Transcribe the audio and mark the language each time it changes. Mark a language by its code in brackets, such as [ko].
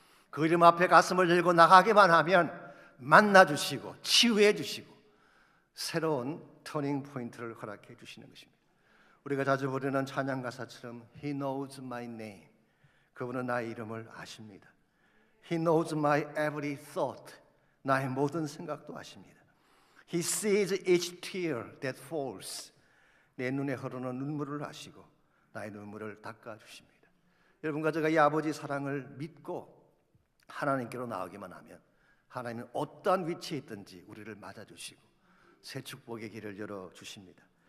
[ko] 그 이름 앞에 가슴을 열고 나가기만 하면 만나주시고 치유해 주시고 새로운 터닝 포인트를 허락해 주시는 것입니다. 우리가 자주 부르는 찬양 가사처럼 [en] He knows my name, [ko] 그분은 나의 이름을 아십니다. [en] He knows my every thought, [ko] 나의 모든 생각도 아십니다. [en] He sees each tear that falls, [ko] 내 눈에 흐르는 눈물을 아시고 나의 눈물을 닦아주십니다. 여러분과 제가 이 아버지 사랑을 믿고 하나님께로 나오기만 하면 하나님은 어떠한 위치에 있든지 우리를 맞아주시고 새 축복의 길을 열어주십니다.